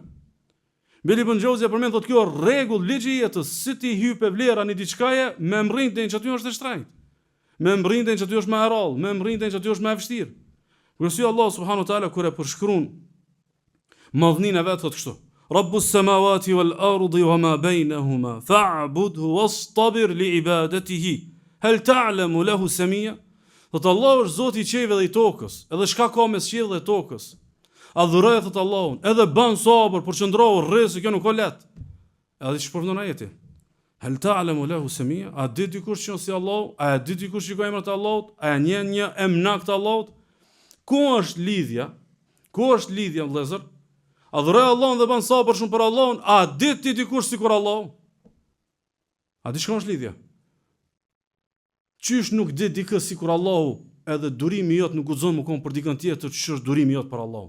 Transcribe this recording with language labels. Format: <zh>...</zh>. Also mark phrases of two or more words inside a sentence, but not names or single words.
<sq>Beli Ibn Xhauzia përmend thotë kjo rregull ligji i jetës, si ti hype vlera në diçkaje, me mrindën që aty është e shtrenjtë. Me mrindën që aty është më e rrallë, me mrindën që aty është më e vështirë. Kurse Allah</sq> <ar>سبحانه وتعالى</ar> <sq>kur e përshkruan madhninë e vet thotë kështu:</sq> <ar>رب السماوات والأرض وما بينهما فاعبده واصطبر لعبادته. هل تعلم له سميا?</ar> <sq>Thotë Allah është Zoti i qiellit dhe i tokës, edhe çka ka mes qiellit dhe tokës. Adhuroj thot Allahun, edhe ban sabër, përqendrohu rreth se kjo nuk ka lehtë. Edhe ç'përfundon ajeti.</sq> <ar>هل تعلم له سميا?</ar> <sq>A di dikush që si Allahu? A di dikush që ka emrat e Allahut? A e njeh një emnak të Allahut? Ku është lidhja? Ku është lidhja vëllezër? Adhuroj Allahun dhe ban sabër shumë për Allahun, a di ti dikush sikur Allahu? A di çka është lidhja? Qysh nuk di dikë sikur Allahu, edhe durimi jot nuk guxon më kon për dikën tjetër që është durimi jot për Allahun.</sq>